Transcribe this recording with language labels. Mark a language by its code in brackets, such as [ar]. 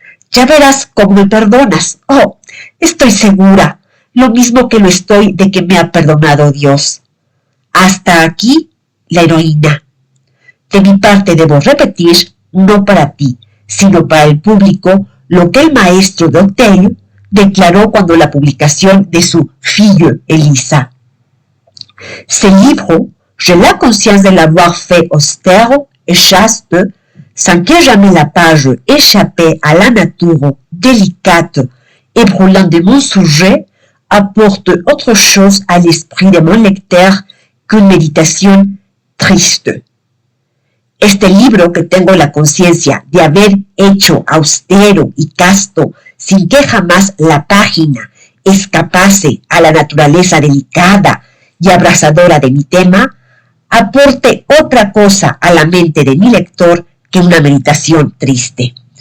[es] Ya verás cómo me perdonas. Oh, estoy segura, lo mismo que lo estoy de que me ha perdonado Dios. Hasta aquí la heroína. De mi parte debo repetir, no para ti, sino para el público, lo que el maestro de Hotel declaró cuando la publicación de su Fille Elisa. [fr] Ce livre, j'ai la conscience de l'avoir fait austère et chaste, sans que jamais la page échappée à la nature délicate et brûlante de mon sujet apporte autre chose à l'esprit de mon lecteur qu'une méditation triste. [es] Este libro que tengo la conciencia de haber hecho austero y casto, sin que jamás la página escapase a la naturaleza delicada y abrasadora de mi tema, aporte otra cosa a la mente de mi lector que una meditación triste.